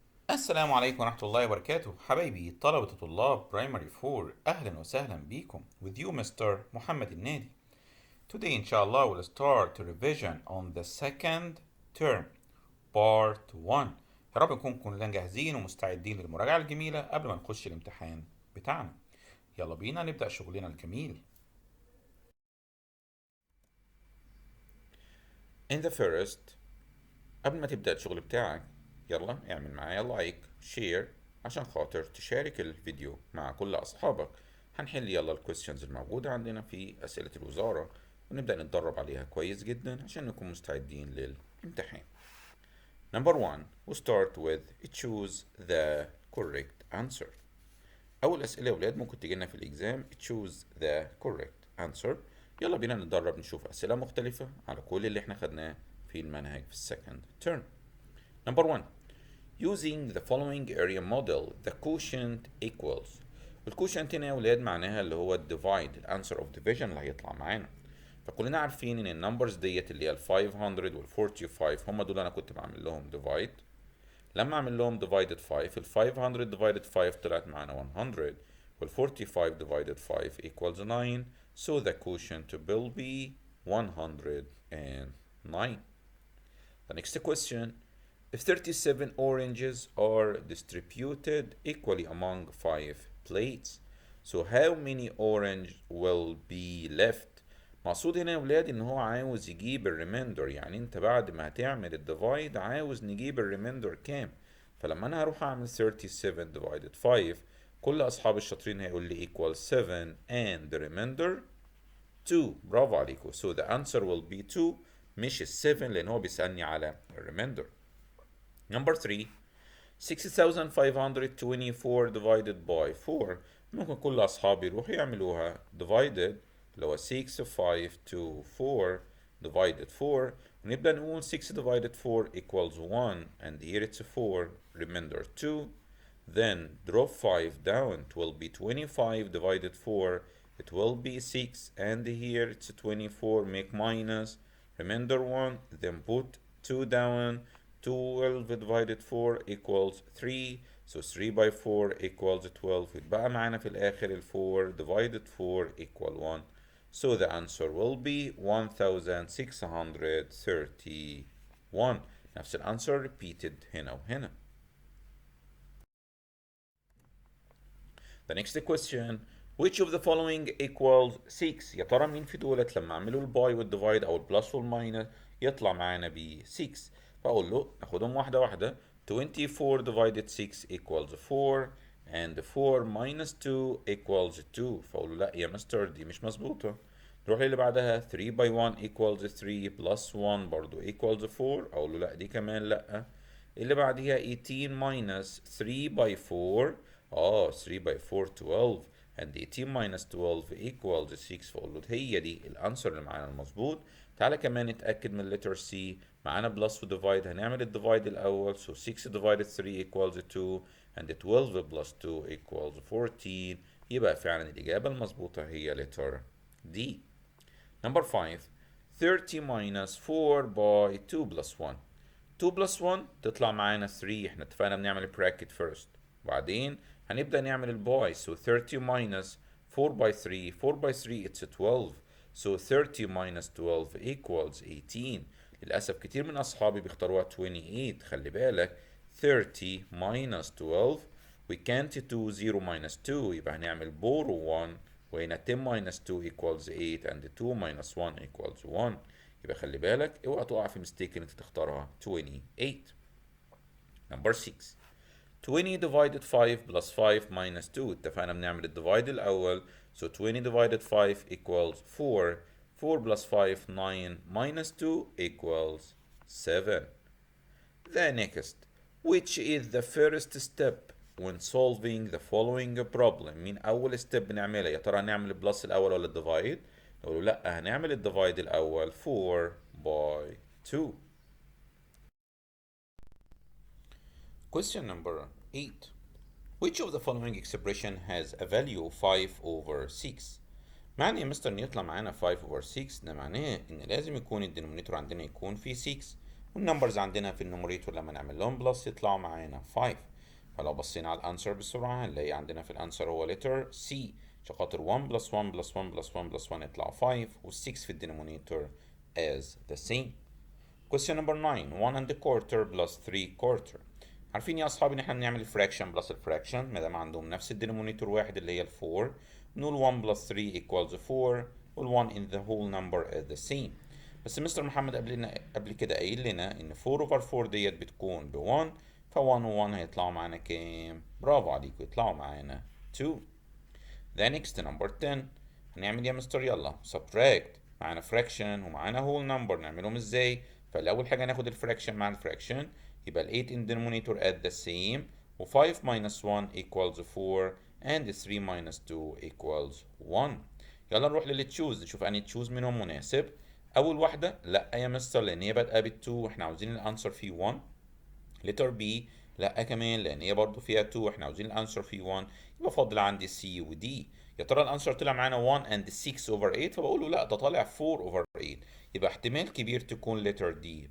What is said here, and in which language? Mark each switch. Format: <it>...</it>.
<ar>السلام عليكم ورحمة الله وبركاته حبايبي طلبة طلاب برايمري 4 أهلا وسهلا بيكم</ar> <en>with you Mr. Mohamed El-Nady. Today inshallah we'll start a revision on the second term part 1.</en> <ar>يا رب نكون كلنا جاهزين ومستعدين للمراجعة الجميلة قبل ما نخش الامتحان بتاعنا. يلا بينا نبدأ شغلنا الجميل.</ar> <en>In the first</en> <ar>قبل ما تبدأ الشغل بتاعك يلا اعمل معايا لايك شير عشان خاطر تشارك الفيديو مع كل أصحابك. هنحل يلا الكويستشنز الموجودة عندنا في أسئلة الوزارة ونبدأ نتدرب عليها كويس جدا عشان نكون مستعدين للامتحان.</ar> <en>Number 1 we'll start with choose the correct answer.</en> <ar>أول أسئلة يا ولاد ممكن تجينا في الإكزام</ar> <en>choose the correct answer.</en> <ar>يلا بينا نتدرب نشوف أسئلة مختلفة على كل اللي احنا خدناه في المنهج في السكند term.</ar> <en>Number 1 using the following area model the quotient equals.</en> <ar>الكوشنت هنا يا ولاد معناها اللي هو الديفايد الانسر اوف ديفيجن اللي هيطلع معانا. فكلنا عارفين ان النمبرز ديت اللي هي ال 500 وال 45 هم دول انا كنت بعمل لهم ديفايد. لما اعمل لهم ديفايدد 5 ال 500 ديفايدد 5 طلعت معانا 100 وال 45 ديفايدد 5</ar> <en>equals 9 so the quotient will be 109. The next question. If 37 oranges are distributed equally among 5 plates, so how many orange will be left?</en> <ar>مقصود هنا يا ولاد ان هو عاوز يجيب الريميندر، يعني انت بعد ما هتعمل الديفايد عاوز نجيب الريميندر كام. فلما انا هروح اعمل 37 divided 5 كل اصحاب الشاطرين هيقول لي</ar> <en>equal 7 and the remainder 2.</en> <ar>برافو عليكم. So the answer will be 2 مش ال 7 لان هو بيسألني على الريميندر.</ar> <en>Number 3 6524 divided by 4</en> <ar>ممكن كل أصحابي يروحوا يعملوها</ar> <en>divided اللي هو 6 5 2 4 divided 4</en> <ar>ونبدأ نقول</ar> <en>6 divided 4 equals 1 and here it's 4 remainder 2 then drop 5 down it will be 25 divided 4 it will be 6 and here it's 24 make minus remainder 1 then put 2 down 12 divided 4 equals 3 so 3 by 4 equals 12</en> <ar>يتبقى معانا في الآخر ال</ar> <en>4 divided 4 equal 1 so the answer will be 1631.</en> <ar>نفس الانسر repeated هنا وهنا.</ar> <en>The next question which of the following equals 6.</en> <ar>يا ترى مين في دولت لما اعملوا الباي والديفايد او البلس والماينس يطلع معانا ب 6. فاقول له ناخدهم واحده واحده.</ar> <en>24 divided 6 equals 4 and 4 minus 2 equals 2.</en> <ar>فاقول له لا يا مستر دي مش مظبوطه. نروح للي بعدها</ar> <en>3 by 1 equals 3 plus 1 برضو equals 4.</en> <ar>اقول له لا دي كمان لا. اللي بعديها</ar> <en>18 minus 3 by 4 3 by 4 12 and 18 minus 12 equals 6.</en> <ar>فاقول له هي دي الانسر اللي معانا المظبوط. تعالى كمان نتاكد من اللتر سي. معانا بلس وديفايد هنعمل الديفايد الاول</ar> <en>so 6 divided 3 equals 2 and 12 plus 2 equals 14.</en> <ar>يبقى فعلا الاجابه المظبوطه هي letter D.</ar> <en>Number 5 30 minus 4 by 2 plus 1.</en> <ar>2 plus 1 تطلع معانا 3. احنا اتفقنا بنعمل</ar> <en>bracket first</en> <ar>وبعدين هنبدأ نعمل الباي</ar> <en>so 30 minus 4 by 3 4 by 3 it's 12 so 30 minus 12 equals 18.</en> <ar>للأسف كتير من أصحابي بيختاروها 28. خلي بالك</ar> <en>30 minus 12 we can't do 0 minus 2</en> <ar>يبقى هنعمل</ar> <en>borrow 1 وهنا 10 minus 2 equals 8 and 2 minus 1 equals 1.</en> <ar>يبقى خلي بالك اوعى تقع في مستيك ان انت تختارها 28.</ar> <en>Number 6 20 divided 5 plus 5 minus 2.</en> <ar>اتفقنا بنعمل الديفايد الأول</ar> <en>so 20 divided 5 equals 4 4 plus 5 9 minus 2 equals 7. The next which is the first step when solving the following problem.</en> <ar>مين أول step بنعملها؟ يا ترى هنعمل البلس الأول ولا الديفايد؟ نقول لا هنعمل الديفايد الأول 4 by 2.</ar> <en>Question number 8. Which of the following expression has a value 5 over 6?</en> <ar>معنى يا مستر ان يطلع معانا 5 over 6 ده معناه ان لازم يكون الدينومينيتور عندنا يكون فيه 6 والنمبرز عندنا في النوميريتور لما نعمل لهم بلس يطلعوا معانا 5. فلو بصينا على الانسر بسرعة هنلاقي عندنا في الانسر هو letter C، عشان خاطر 1 plus 1 plus 1 plus 1 plus 1 يطلع 5 وال6 في الدينومينيتور</ar> <en>as the same. Question number 9 1 and a quarter plus 3 quarter.</en> <ar>عارفين يا اصحابي ان احنا بنعمل الفراكشن بلس الفراكشن ما دام عندهم نفس الدينومينيتور واحد اللي هي ال 4، نقول 1 plus 3 equals 4 وال 1</ar> <en>in the whole number is the same.</en> <ar>بس مستر محمد قبل كده قايل لنا ان 4 over 4 ديت بتكون ب 1، ف 1 و 1 هيطلعوا معانا كام؟ برافو عليكم، يطلعوا معانا 2.</ar> <en>The next number 10</en> <ar>هنعمل يا مستر؟ يلا subtract، معانا fraction ومعانا whole number، نعملهم ازاي؟ فالأول حاجة ناخد الفراكشن مع الفراكشن، يبقى ال 8</ar> <en>in denominator at the same،</en> <ar>و 5</ar> <en>minus 1 equals 4 and 3 minus 2 equals 1.</en> <ar>يلا نروح للي تشوز نشوف انهي تشوز منهم مناسب. أول واحدة لأ يا مستر لأن هي بادئة بال 2 واحنا عاوزين الأنسر فيه 1. لتر بي لا كمان لان هي برضو فيها 2 واحنا عاوزين الانسر فيه 1، يبقى فاضل عندي سي ودي. يا ترى الانسر طلع معانا 1 and 6 over 8، فبقول له لا ده طالع 4 over 8، يبقى احتمال كبير تكون لتر دي.</ar>